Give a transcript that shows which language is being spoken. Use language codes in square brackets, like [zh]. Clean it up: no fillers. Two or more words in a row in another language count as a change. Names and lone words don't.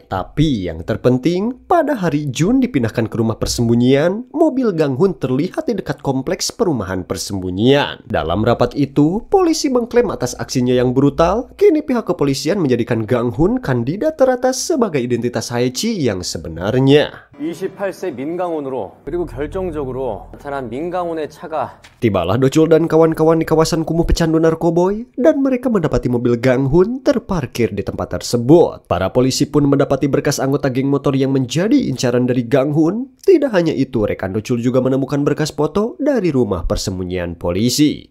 [id] Tapi yang terpenting, pada hari Jun dipindahkan ke rumah persembunyian, mobil Gang-hun terlihat di dekat kompleks perumahan persembunyian. Dalam rapat itu, polisi mengklaim atas aksinya yang brutal. Kini pihak kepolisian menjadikan Gang-hun kandidat teratas sebagai identitas Hae-chi yang sebenarnya. [ko] 28세 민강훈으로 그리고 결정적으로 나타난 민강훈의 차가 [id] Tibalah Do-chul dan kawan-kawan di kawasan kumuh pecandu narkoboy dan mereka mendapati mobil Gang-hun terparkir di tempat tersebut. Para polisi pun mendapati berkas anggota geng motor yang menjadi incaran dari Gang-hun. Tidak hanya itu, rekan Do-chul juga menemukan berkas foto dari rumah persembunyian polisi.